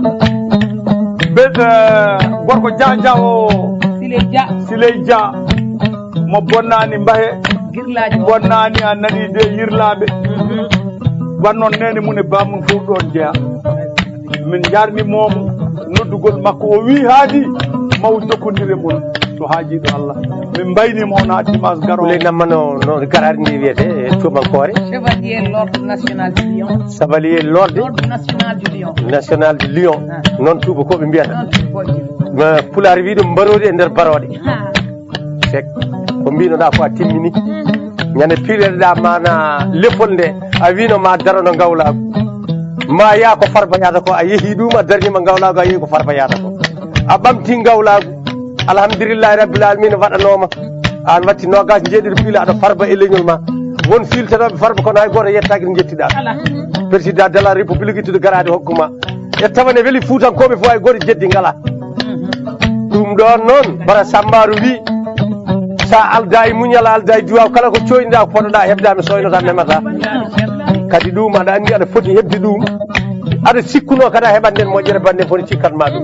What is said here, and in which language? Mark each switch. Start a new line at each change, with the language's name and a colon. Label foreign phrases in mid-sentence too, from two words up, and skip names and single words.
Fula: gorko Dia o Siley Dia mo bonnani Mbahe bonnani a nani de yirlaɓe wannoon nene mum e bamum fof ɗon jeeya min jarnimomo noddugol makko o wi haadi maw jokkodire mon so haajiɗo Allah min mbaynima on ha dimanche garo ley nammano no garari ndi wiyete e tubankore Chevalier l'ordre national du Lion Chevalier l'ordre national du Lion noon tubakoɓe mbiyata pulaar wi ɗum mbarodi e nder baroɗe sek ko mbinoɗa ko a timmini ñande pireɗeɗa mana leppol nde a wino ma darano gawlago ma yaa ko Farba yata ko a yeehi ɗum a darnima gawlago a yeehi ko Farba yata ko a ɓamti gawlago
Arabic: الحمد لله رب العالمين
Fula: waɗanoma an watti nogas jeeɗiɗo piila aɗa Farba e leñol ma won filtanoɓe Farba kono hay goto yettaki no jettiɗa
French: président de la république
Fula: ittude garade hokkuma e tawa ne weeli Fuutankoɓe fo hay goto jeddi ngala ɗum ɗon noon bara Sambaru wi sa alda e muñal alda e duwaw kala ko coyniɗa ko poɗoɗa heɓda mi soynota memata kadi ɗum aɗa andi aɗa foti hebde ɗum aɗa sikkuno kadi a heɓat nden moƴƴere bande foti cikkatma ɗum